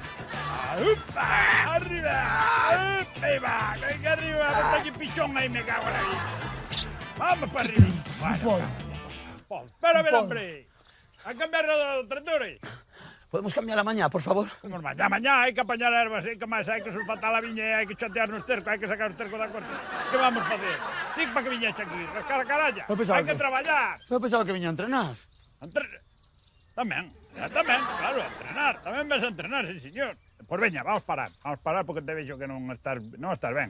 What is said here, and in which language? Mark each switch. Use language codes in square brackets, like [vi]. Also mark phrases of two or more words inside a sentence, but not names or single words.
[es] ¡Arriba! ¡Epa! ¡Venga arriba! ¡Está aquí pichón ahí, me cago en la vida! ¡Vamos para arriba! ¡Espera, hombre! ¿A cambiar los tractores? Podemos cambiar la mañá, por favor? Vamos mañana, [gl] hai que apañar ervas, hai que sulfatar a viña, hai que chatear nos tercos, hai que sacar os tercos da corte. Que vamos facer? Dic para que viñeche aquí, rascar a caralla. Hai que traballar. Eu pensaba que viña a entrenar. Tamén, claro, a entrenar. Tamén vas a entrenar, [es] sí, señor. [gl] Pois veña, vamos parar porque te vexo que non estás ben.